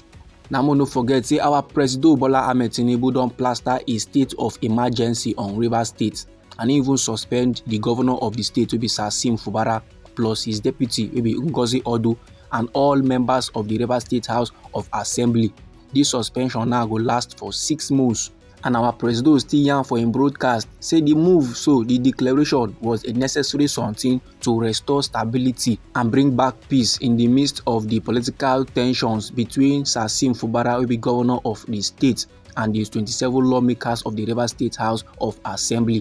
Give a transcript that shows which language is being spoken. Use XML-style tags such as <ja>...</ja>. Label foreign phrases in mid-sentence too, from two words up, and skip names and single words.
<pcm>Now, no forget, say our President Bola Ahmed Tinubu don plaster a state of emergency on Rivers State and even suspend the governor of the state wey be Sir Fubara plus his deputy wey be Ngozi Odo and all members of the Rivers State House of Assembly. This suspension now go last for 6 months. And our president still yarn for him broadcast say the move, so the declaration was a necessary something to restore stability and bring back peace in the midst of the political tensions between Sir Fubara, who be governor of the state, and the 27 lawmakers of the Rivers State House of Assembly.</pcm>